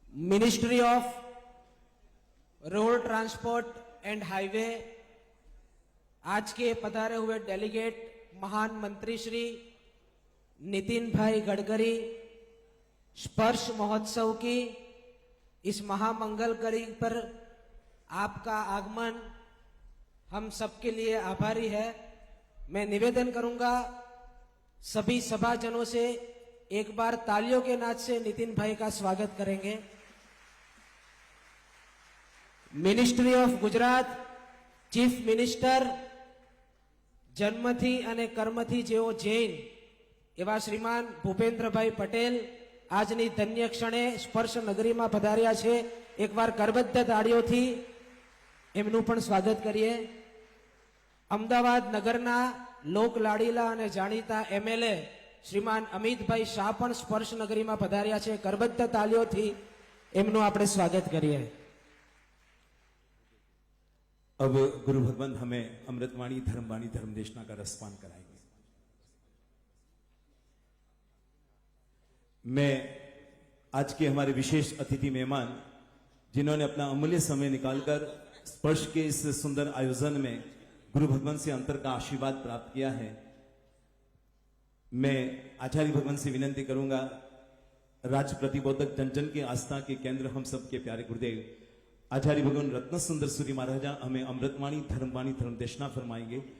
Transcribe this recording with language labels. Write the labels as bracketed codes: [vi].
[hi] Ministry of road transport and highway, आज के पधारे हुए डेलीगेट महान मंत्री श्री नितिन भाई गडकरी, स्पर्श महोत्सव की इस महामंगल कड़ी पर आपका आगमन हम सबके लिए आभारी है। मैं निवेदन करूंगा सभी सभाजनों से एक बार तालियों के नाद से नितिन भाई का स्वागत करेंगे। [en] ministry of Gujarat chief minister [gu] जन्मથી અને કર્મથી જેઓ જૈન એવા શ્રીમાન ભૂપેન્દ્રભાઈ પટેલ આજની ધન્ય ક્ષણે સ્પર્શ નગરીમાં પધાર્યા છે। એકવાર કરબદ્ધ તાળીઓથી એમનું પણ સ્વાગત કરીએ। અમદાવાદ નગરના લોક લાડીલા અને જાણીતા એમએલએ શ્રીમાન અમિતભાઈ શાહ પણ સ્પર્શ નગરીમાં પધાર્યા છે। કરબદ્ધ તાળીઓથી એમનું આપણે સ્વાગત કરીએ। [hi] अब गुरु भगवंत हमें अमृतवाणी धर्मवाणी धर्मदेशना का रसपान कराएंगे। मैं आज के हमारे विशेष अतिथि मेहमान जिन्होंने अपना अमूल्य समय निकालकर स्पर्श के इस सुंदर आयोजन में गुरु भगवंत से अंतर का आशीर्वाद प्राप्त किया है, मैं आचार्य भगवंत से विनंती करूंगा, राज प्रतिबोधक जन जन की आस्था के केंद्र हम सबके प्यारे गुरुदेव आचार्य भगवान रत्न सुंदर सूरी महाराजा हमें अमृतवाणी धर्मवाणी धर्मदेशना फरमाएंगे।